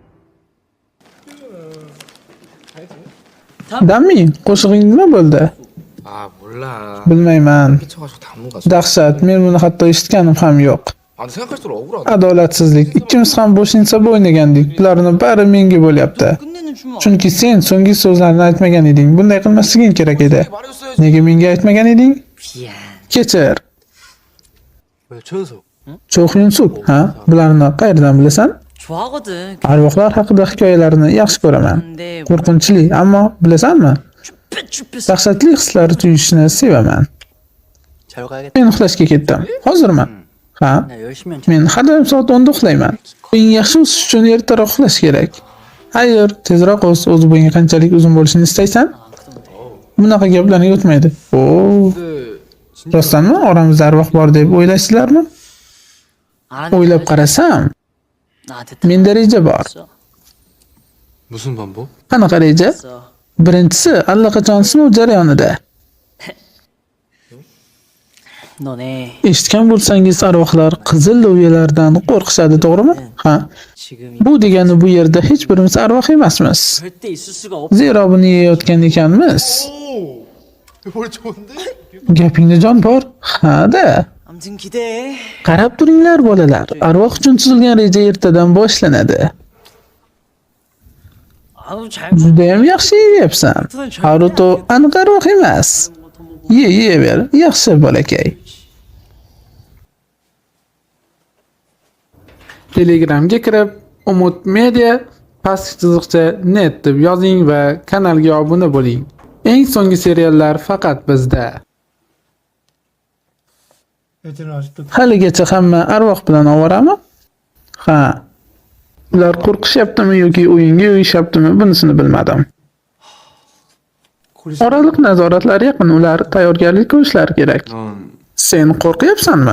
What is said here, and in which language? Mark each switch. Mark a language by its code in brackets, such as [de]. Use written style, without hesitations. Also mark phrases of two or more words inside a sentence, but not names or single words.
[uz] Dami, qo'shig'ing nima bo'ldi? [ko] 아 몰라. [uz] Bilmayman. [ko] 미쳐가지고 당무가. [uz] Dahshat, men buni hatto eshitganim ham yo'q. [ko] 아 생각할수록 억울하다. [uz] Adolatsizlik. Ikkimiz ham bo'sh insab o'ynagandik. Bularni bari menga bo'lyapti. [ko] 끝내는 주문. [uz] Chunki sen so'nggi so'zlarni aytmagan eding. Bunday qilmasliging kerak edi. [ko] 말해줬어야지. [uz] Nega menga aytmagan eding? [ko] 미안. [uz] Kechir. [ko] 왜 천수? [uz] Cho Hyun-suk, ha? Bularni qayerdan bilasan? [ko] 좋아하거든. [uz] Arvohlar haqida hikoyalarni yaxshi ko'raman. [ko] 근데 [uz] Qo'rqinchli, ammo bilasanmi? [ko] 쭈뼛쭈뼛. [uz] Dahshatli hislar tuyishni sevaman. [ko] 잘 가야겠다. [uz] Men uxlashga ketdim. Hozirmi? Ha? [ko] 나 열심히 한 [uz] Men har doim soat 10 da uxlayman. Eng yaxshi o'sish uchun ertaroq uxlash kerak. Hayır, tezroq o'z bo'ying qanchalik uzun bo'lishini istaysan? Bunaqa gaplarni yutmaydi. Oo, [ko] 근데 진짜 [uz] rostdanmi oramizda arvoh bor deb o'ylaysizlarmi? O'ylab qarasam, [ko] 나한테 [uz] menda reja bor. [ko] 무슨 방법? [uz] Qanaqa reja? Birinchisi allaqachon sinov jarayonida. [ko] 너네 [uz] Eshitgan bo'lsangiz, arvohlar qizil loviyalardan qo'rqishadi, to'g'rimi? Ha. [ko] 지금 [uz] Bu degani bu yerda hech birimiz arvoh emasmiz. [ko] 절대 있을 수가 없. [uz] Zero buni yeyotgan ekanmiz. [ko] 오, 머리 좋은데? [uz] Gapingda jon bor? Ha-da. [ko] 아무튼 기대해. [uz] Qarab turinglar bolalar. Arvoh uchun tuzilgan reja ertadan boshlanadi. [ko] 아우 잘. [uz] Juda ham yaxshi yeyapsan. Haruto aniq arvoh emas. Yeyaver, yaxshi bolakay. Telegramga kirib, Umut Media pastki chiziqcha net deb yozing va kanalga obuna bo'ling. Eng so'nggi seriallar faqat bizda. [ko] 애들은 아직도 [uz] Haligacha hamma arvoh bilan ovorami? Ha. Ular qo'rqishyaptimi yoki o'yinga yo'yishyaptimi, bunisini bilmadim. Oraliq nazoratlari yaqin, ular tayyorgarlik ko'rishlari kerak. [ko] 넌 [uz] Sen qo'rqyapsanmi?